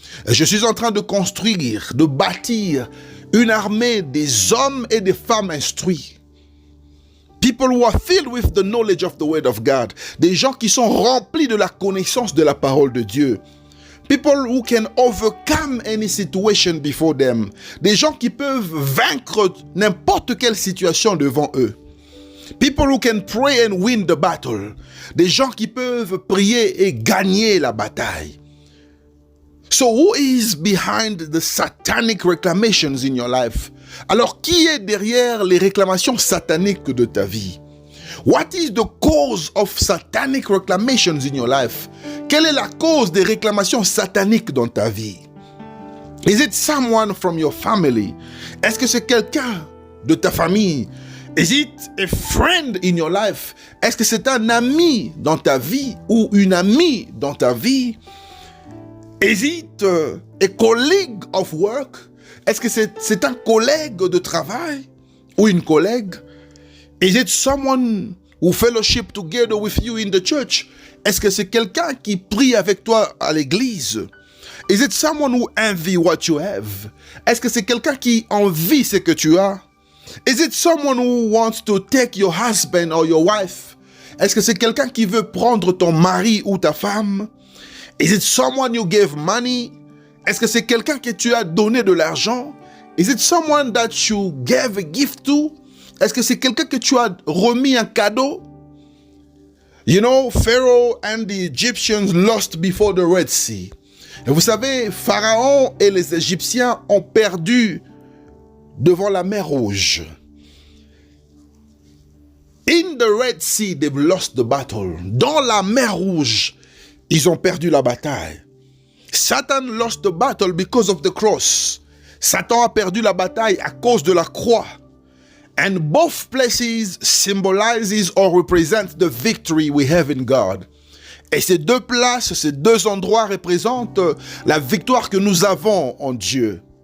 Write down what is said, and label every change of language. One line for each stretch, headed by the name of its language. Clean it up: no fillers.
French: Je suis en train de construire, de bâtir une armée des hommes et des femmes instruits.
English: People who are filled with the knowledge of the word of God.
French: Des gens qui sont remplis de la connaissance de la parole de Dieu.
English: People who can overcome any situation before them.
French: Des gens qui peuvent vaincre n'importe quelle situation devant eux.
English: People who can pray and win the battle.
French: Des gens qui peuvent prier et gagner la bataille.
English: So who is behind the satanic reclamations in your life?
French: Alors, qui est derrière les réclamations sataniques de ta vie?
English: What is the cause of satanic reclamations in your life?
French: Quelle est la cause des réclamations sataniques dans ta vie?
English: Is it someone from your family?
French: Est-ce que c'est quelqu'un de ta famille?
English: Is it a friend in your life?
French: Est-ce que c'est un ami dans ta vie ou une amie dans ta vie?
English: Is it a colleague of work?
French: Est-ce que c'est un collègue de travail ou une collègue?
English: Is it someone who fellowship together with you in the church?
French: Est-ce que c'est quelqu'un qui prie avec toi à l'église?
English: Is it someone who envy what you have?
French: Est-ce que c'est quelqu'un qui envie ce que tu as?
English: Is it someone who wants to take your husband or your wife?
French: Est-ce que c'est quelqu'un qui veut prendre ton mari ou ta femme?
English: Is it someone you gave money?
French: Est-ce que c'est quelqu'un que tu as donné de l'argent?
English: Is it someone that you gave a gift to?
French: Est-ce que c'est quelqu'un que tu as remis un cadeau?
English: You know, Pharaoh and the Egyptians lost before the Red Sea.
French: Et vous savez, Pharaon et les Égyptiens ont perdu devant la mer Rouge.
English: In the Red Sea, they've lost the battle.
French: Dans la mer Rouge, ils ont perdu la bataille.
English: Satan lost the battle because of the cross.
French: Satan a perdu la bataille à cause de la croix.
English: And both places symbolizes or represent the victory we have in God.
French: Et ces deux places, ces deux endroits représentent la victoire que nous avons en Dieu.